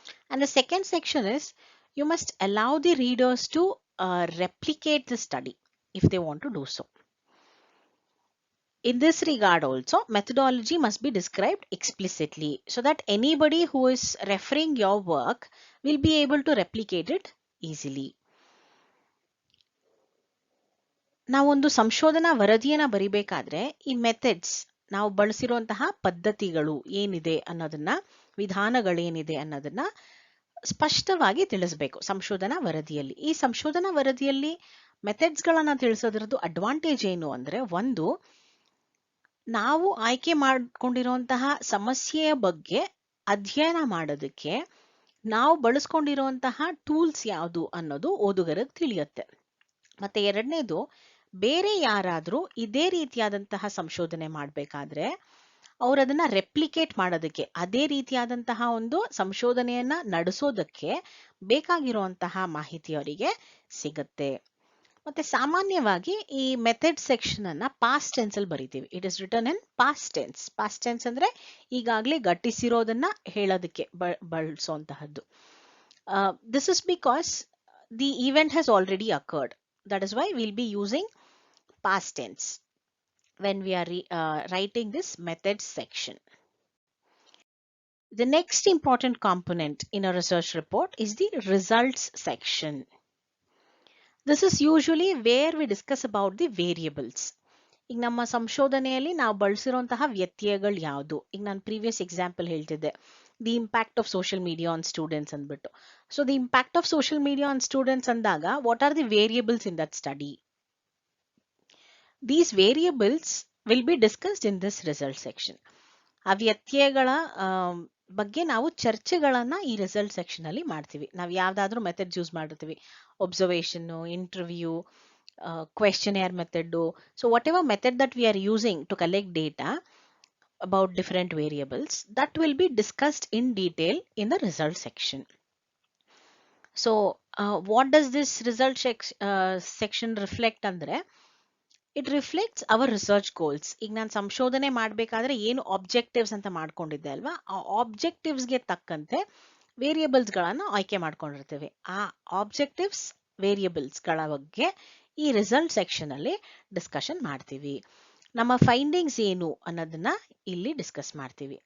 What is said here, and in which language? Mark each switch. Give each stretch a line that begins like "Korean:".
English: And the second section is you must allow the readers to replicate the study if they want to do so. In this regard also, methodology must be described explicitly so that anybody who is referring your work will be able to replicate it easily.
Kannada: ನಾವೊಂದು ಸಂಶೋಧನಾ ವರದಿಯನ್ನ ಬರಿಬೇಕಾದ್ರೆ ಈ methods, ನಾವು ಬಳಸಿರುವಂತಹ ಪದ್ಧತಿಗಳು ಏನಿದೆ ಅನ್ನೋದನ್ನ, ವಿಧಾನಗಳೇನಿದೆ ಅನ್ನೋದನ್ನ ಸ್ಪಷ್ಟವಾಗಿ ತಿಳಿಸಬೇಕು ಸಂಶೋಧನಾ ವರದಿಯಲ್ಲಿ. ಈ ಸಂಶೋಧನಾ ವರದಿಯಲ್ಲಿ ಮೆಥಡ್ಸ್ ಗಳನ್ನ ತಿಳಿಸೋದ್ರದ್ದು ಅಡ್ವಾಂಟೇಜ್ ಏನು ಅಂದ್ರೆ, ಒಂದು, ನಾವು ಆಯ್ಕೆ ಮಾಡಿಕೊಂಡಿರುವಂತಹ ಸಮಸ್ಯೆಯ ಬಗ್ಗೆ ಅಧ್ಯಯನ ಮಾಡೋದಕ್ಕೆ ನಾವು ಬಳಸ್ಕೊಂಡಿರುವಂತಹ ಟೂಲ್ಸ್ ಯಾವುದು ಅನ್ನೋದು ಓದುಗರಿಗೆ ತಿಳಿಯುತ್ತೆ. ಮತ್ತೆ ಎರಡನೇದು, ಬೇರೆ ಯಾರಾದ್ರೂ ಇದೇ ರೀತಿಯಾದಂತಹ ಸಂಶೋಧನೆ ಮಾಡಬೇಕಾದ್ರೆ ಅವ್ರು ಅದನ್ನ ರೆಪ್ಲಿಕೇಟ್ ಮಾಡೋದಕ್ಕೆ, ಅದೇ ರೀತಿಯಾದಂತಹ ಒಂದು ಸಂಶೋಧನೆಯನ್ನ ನಡೆಸೋದಕ್ಕೆ ಬೇಕಾಗಿರುವಂತಹ ಮಾಹಿತಿ ಅವರಿಗೆ ಸಿಗುತ್ತೆ. ಮತ್ತೆ ಸಾಮಾನ್ಯವಾಗಿ ಈ ಮೆಥಡ್ ಸೆಕ್ಷನ್ ಅನ್ನ ಪಾಸ್ಟ್ ಟೆನ್ಸ್ ಅಲ್ಲಿ ಬರಿತೀವಿ.
English: It is written in past tense.
Kannada: Past tense ಅಂದ್ರೆ ಈಗಾಗಲೇ ಘಟಿಸಿರೋದನ್ನ ಹೇಳೋದಕ್ಕೆ ಬಳಸುವಂತಹದ್ದು.
English: This is because the event has already occurred. That is why we'll be using past tense when we are writing this methods section. The next important component in a research report is the results section. This is usually where we discuss about the variables.
Kannada: ಈಗ ನಮ್ಮ ಸಂಶೋಧನೆಯಲ್ಲಿ ನಾವು ಬಳಸಿರುವಂತಹ ವ್ಯತ್ಯಯಗಳು ಯಾವುದು. ಈಗ ನಾನು previous example ಹೇಳ್ತಿದ್ದೆ,
English: the impact of social media on students
Kannada: ಅಂದ್ಬಿಟ್ಟು.
English: So the impact of social media on students ಅಂದಾಗ, what are the variables in that study? These variables will be discussed in this result section.
Kannada: ಆ ವ್ಯತ್ಯಯಗಳ ಬಗ್ಗೆ ನಾವು ಚರ್ಚೆಗಳನ್ನ ಈ result section ಅಲ್ಲಿ ಮಾಡ್ತೀವಿ. ನಾವು ಯಾವ್ದಾದ್ರೂ ಮೆಥಡ್ಸ್ ಯೂಸ್ ಮಾಡಿರ್ತೀವಿ, observation, interview, questionnaire method.
English: So whatever method that we are using to collect data about different variables, that will be discussed in detail in the result section. So what does this result section reflect andre? It reflects our research goals.
Kannada: ಈಗ ನಾನು ಸಂಶೋಧನೆ ಮಾಡಬೇಕಾದ್ರೆ ಏನು objectives ಅಂತ ಮಾಡ್ಕೊಂಡಿದ್ದೆ ಅಲ್ವಾ, ಆ ಆಬ್ಜೆಕ್ಟಿವ್ಸ್ಗೆ ತಕ್ಕಂತೆ ವೇರಿಯಬಲ್ಸ್ ಗಳನ್ನ ಆಯ್ಕೆ ಮಾಡ್ಕೊಂಡಿರ್ತೇವೆ. ಆ ಆಬ್ಜೆಕ್ಟಿವ್ಸ್ ವೇರಿಯಬಲ್ಸ್ ಗಳ ಬಗ್ಗೆ ಈ ರಿಸಲ್ಟ್ ಸೆಕ್ಷನ್ ಅಲ್ಲಿ ಡಿಸ್ಕಷನ್ ಮಾಡ್ತೀವಿ. ನಮ್ಮ ಫೈಂಡಿಂಗ್ಸ್ ಏನು ಅನ್ನೋದನ್ನ ಇಲ್ಲಿ ಡಿಸ್ಕಸ್ ಮಾಡ್ತೀವಿ.